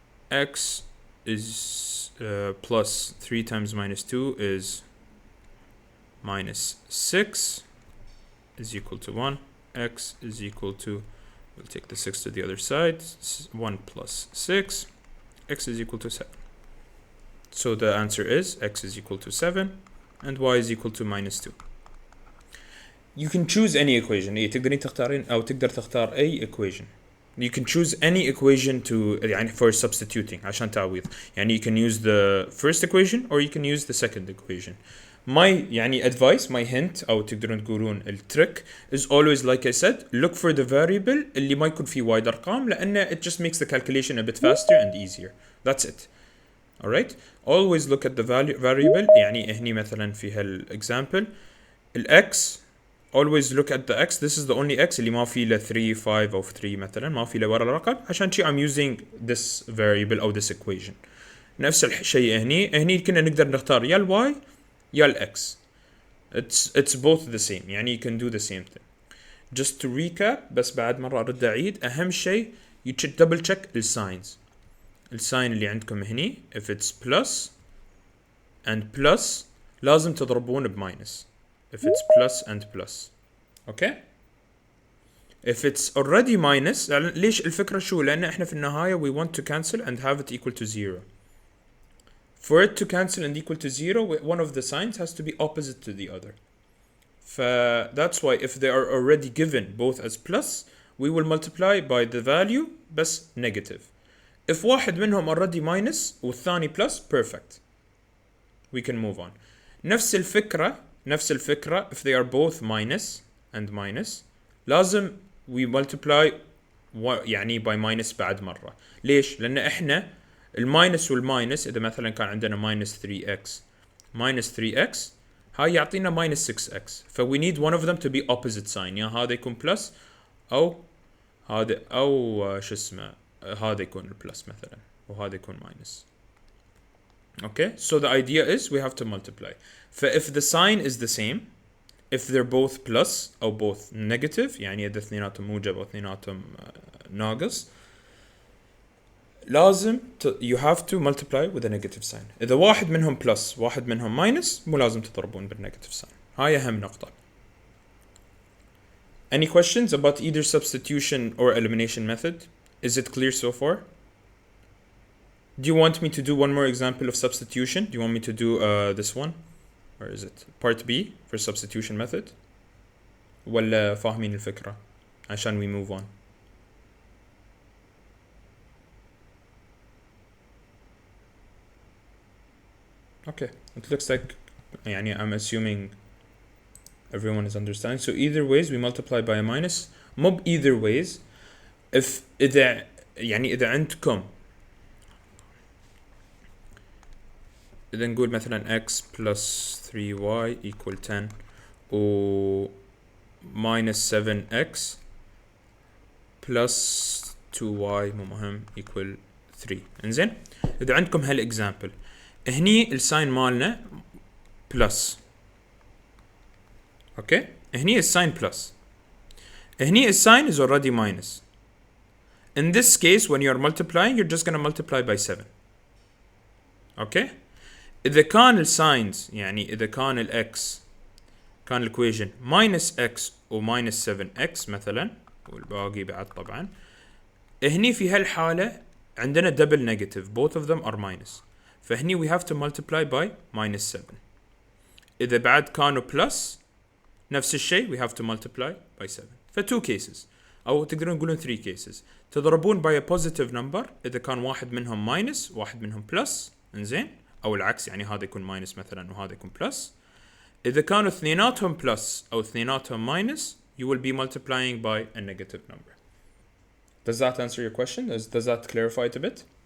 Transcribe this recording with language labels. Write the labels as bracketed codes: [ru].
[en] X is plus 3 times minus 2 is minus 6 is equal to 1. X is equal to, we'll take the 6 to the other side, 1 plus 6. X is equal to 7. So the answer is x is equal to 7 and y is equal to minus 2. You can choose any equation. [ar] تقدرين تختارين أو تقدر تختار أي equation. [en] You can choose any equation to يعني for substituting [ar] عشان تعويض. [en] يعني you can use the first equation or you can use the second equation. My يعني advice, my hint [ar] أو تقدرون تقولون الtrick [en] is always like I said, look for the variable [ar] اللي ما يكون فيه وايد أرقام لأن [en] it just makes the calculation a bit faster and easier. That's it. Alright, always look at the variable. [ar] يعني هني مثلا في هالexample الx, [en] always look at the x. This is the only x [ar] اللي ما في له 3 5 أو 3 مثلا ما في له ورا الرقم عشان شي [en] I'm using this variable [ar] أو [en] this equation. [ar] نفس الشيء هني كنا نقدر نختار يا y يا x. [en] It's both the same. يعني you can do the same thing. Just to recap, [ar] بس بعد مرة أرد أعيد أهم شيء [en] you double check [ar] الsigns. الساين اللي عندكم هني [en] if it's plus and plus [ar] لازم تضربون بماينس [en] if it's plus and plus. okay, if it's already minus [ar] ليش الفكرة شو؟ لأن احنا في النهاية [en] we want to cancel and have it equal to 0. For it to cancel and equal to 0, one of the signs has to be opposite to the other. That's why if they are already given both as plus, we will multiply by the value بس negative. If [ar] واحد منهم [en] already minus والثاني plus, perfect. We can move on. [ar] نفس الفكرة [en] if they are both minus and minus لازم we multiply يعني by minus [ar] بعد مرة. ليش؟ لأن احنا الماينس والماينس إذا مثلا كان عندنا minus 3x هاي يعطينا minus 6x. [en] ف we need one of them to be opposite sign. [ar] يا هذا يكون plus أو هذا أو شو اسمه هذا يكون البلس مثلا وهذا يكون minus. [en] Okay, so the idea is we have to multiply. if the sign is the same, if they're both plus أو both negative [ar] يعني إذا اثنيناتهم موجب أو اثنيناتهم ناقص لازم [en] you have to multiply with a negative sign. [ar] إذا واحد منهم plus واحد منهم minus مو لازم تضربون بالnegative sign. هاي أهم نقطة. [en] Any questions about either substitution or elimination method? Is it clear so far? Do you want me to do one more example of substitution? Do you want me to do this one? Where is it? Part B for substitution method? [ar] ولا فاهمين الفكرة عشان [en] we move on? Okay, it looks like يعني I'm assuming everyone is understanding. So either ways we multiply by a minus. مو either ways. if [ar] إذا يعني إذا عندكم إذا نقول مثلا [en] x plus 3y equal 10 و minus 7x plus 2y [ar] مو مهم [en] equal 3. [ar] إنزين إذا عندكم هالإكزامبل هني الساين مالنا plus. okay, هني الساين plus, هني الساين [en] is already minus. In this case, when you're multiplying, you're just gonna multiply by 7. Okay? [ar] إذا كان الساينز يعني إذا كان الإكس كان الإكويشن minus x و minus 7x مثلا والباقي بعد طبعا، هني في هالحالة عندنا double negative, [en] both of them are minus، [ar] فهني [en] we have to multiply by minus 7. [ar] إذا بعد كانوا [en] plus [ar] نفس الشيء [en] we have to multiply by 7. [ar] ف 2 cases أو تقدرون تقولون 3 cases. تضربون [en] by a positive number [ar] إذا كان واحد منهم minus واحد منهم plus، إنزين، أو العكس يعني هذا يكون minus مثلا وهذا يكون plus. إذا كانوا اثنيناتهم plus أو اثنيناتهم minus [en] you will be multiplying by a negative number. Does that answer your question? Does that clarify it a bit?